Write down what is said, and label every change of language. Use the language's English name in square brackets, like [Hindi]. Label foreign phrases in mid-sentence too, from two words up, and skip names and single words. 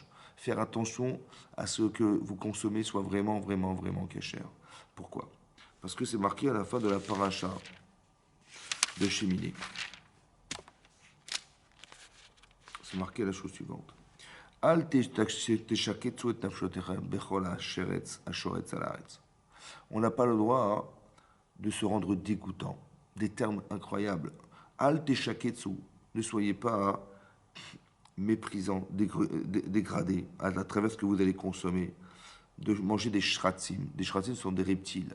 [French] Faire attention à ce que vous consommez soit vraiment, vraiment, vraiment cachère. Pourquoi? Parce que c'est marqué à la fin de la paracha de Shemini. C'est marqué la chose suivante. [Hebrew] אל תשקצו את נפשותיכם בכל השרץ השורץ על הארץ. [French] On n'a pas le droit de se rendre dégoûtant. Des termes incroyables. [Hebrew] אל תשקצו. [French] Ne soyez pas méprisant, dégradé à travers ce que vous allez consommer. De manger des shratzim. Des shratzim sont des reptiles.